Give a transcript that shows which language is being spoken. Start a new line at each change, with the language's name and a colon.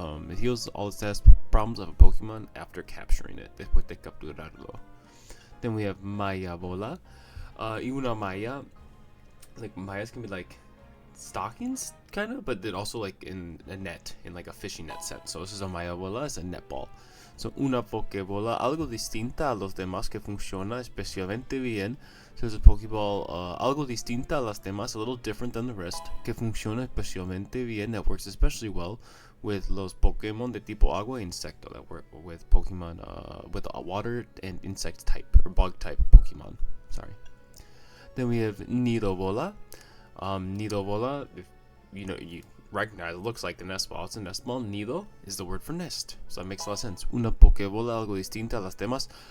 English: It heals all the status problems of a Pokémon after capturing it,
Spanish: después de capturarlo.
English: Then we have Maya Bola.
Spanish: Y una Maya,
English: like Mayas can be like stockings, kind of, but then also like in a net, in like a fishing net set. So this is a Maya Bola, it's a net ball.
Spanish: So una Pokebola, algo distinta a los demás que funciona especialmente bien.
English: So it's a Pokeball,
Spanish: algo distinta a las demás,
English: a little different than the rest,
Spanish: que funciona especialmente bien,
English: that works especially well with
Spanish: los Pokemon de tipo agua e insecto,
English: that work with Pokemon with a water and insect type, or bug type Pokemon. Sorry. Then we have Nidobola. Nidobola, if you recognize, it looks like the nest ball. It's a nest ball. Nido is the word for nest, so that makes a lot of sense.
Spanish: Una Pokebola, algo distinta a las demás.